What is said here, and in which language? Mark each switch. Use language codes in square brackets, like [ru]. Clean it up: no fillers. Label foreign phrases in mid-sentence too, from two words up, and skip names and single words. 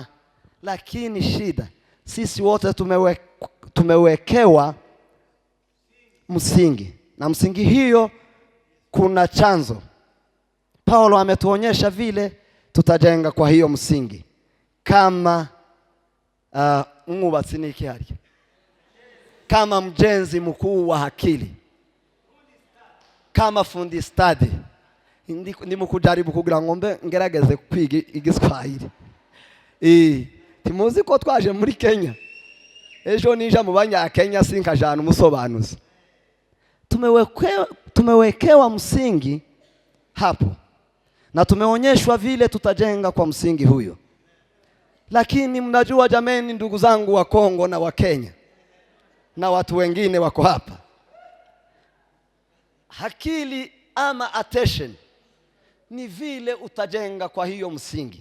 [sw] Lakini shida, sisi wote tumewekewa msingi, na msingi hiyo kuna chanzo. Paulo ametuonyesha vile tutajenga kwa hiyo msingi. Kama [rn] mwubatsi niki hari, [sw] kama mjenzi mkuu wa akili, kama fundi stadi. [rn] Ndi mukujaribu kugira ngombe ngerageze kwiga igiswahili. Timuzi ko twaje muri Kenya, ejo nija mu Banyakenya sinkajana umusobanuzi. [sw] Tumewekewa msingi hapo, na tumeonyeshwa vile tutajenga kwa msingi huyo. Lakini mnajua jameni, ndugu zangu wa Kongo na wa Kenya na watu wengine wako hapa, akili ama attention ni vile utajenga kwa hiyo msingi.